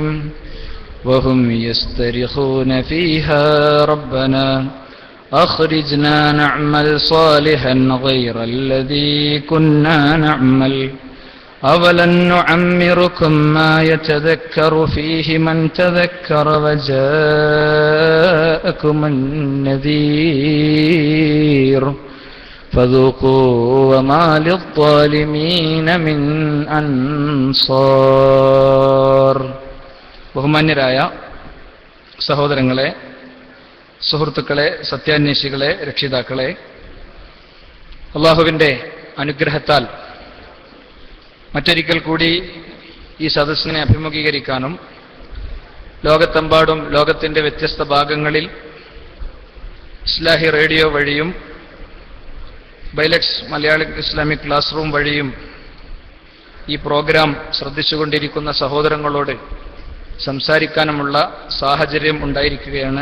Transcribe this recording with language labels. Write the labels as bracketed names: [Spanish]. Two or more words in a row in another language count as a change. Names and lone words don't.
[Arabic] وهم يسترخون فيها ربنا أخرجنا نعمل صالحا غير الذي كنا نعمل أولم نعمركم ما يتذكر فيه من تذكر وجاءكم النذير فذوقوا وما للظالمين من أنصار. [Malayalam] ബഹുമാന്യരായ സഹോദരങ്ങളെ, സുഹൃത്തുക്കളെ, സത്യാന്വേഷികളെ, രക്ഷിതാക്കളെ, അള്ളാഹുവിൻ്റെ അനുഗ്രഹത്താൽ മറ്റൊരിക്കൽ കൂടി ഈ സദസ്സിനെ അഭിമുഖീകരിക്കാനും ലോകത്തെമ്പാടും ലോകത്തിൻ്റെ വ്യത്യസ്ത ഭാഗങ്ങളിൽ ഇസ്ലാഹി റേഡിയോ വഴിയും ബൈലക്സ് മലയാളി ഇസ്ലാമിക് ക്ലാസ് റൂം വഴിയും ഈ പ്രോഗ്രാം ശ്രദ്ധിച്ചുകൊണ്ടിരിക്കുന്ന സഹോദരങ്ങളോട് സംസാരിക്കാനുമുള്ള സാഹചര്യം ഉണ്ടായിരിക്കുകയാണ്.